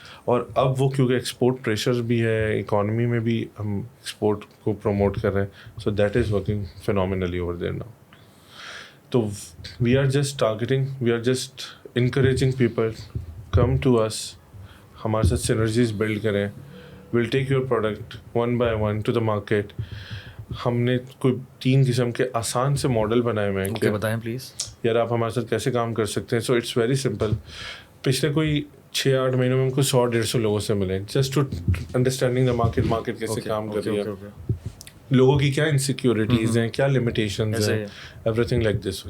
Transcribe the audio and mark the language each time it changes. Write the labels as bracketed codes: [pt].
[ur] اور اب وہ کیونکہ ایکسپورٹ پریشر بھی ہے, اکانومی میں بھی ہم ایکسپورٹ کو پروموٹ کر رہے ہیں, [en] So that is working phenomenally over there now. تو we are just targeting, we are just encouraging people come to us, [ur] ہمارے ساتھ سینرجیز بلڈ کریں. [en] We'll take your product one by one to the market. [ur] ہم نے کوئی 3 قسم کے آسان سے ماڈل بنائے ہوئے ہیں. بتائیں پلیز یار آپ ہمارے ساتھ کیسے کام کر سکتے ہیں. [en] So it's very simple. [ur] پچھلے کوئی 6-8 مہینوں میں ہم کو 100-150 لوگوں سے ملے, [en] just to understanding the market [ur] کیسے کام کر رہی ہے, لوگوں کی کیا انسیکیورٹیز ہیں, کیا لمیٹیشنز ہیں, [en] Everything like this.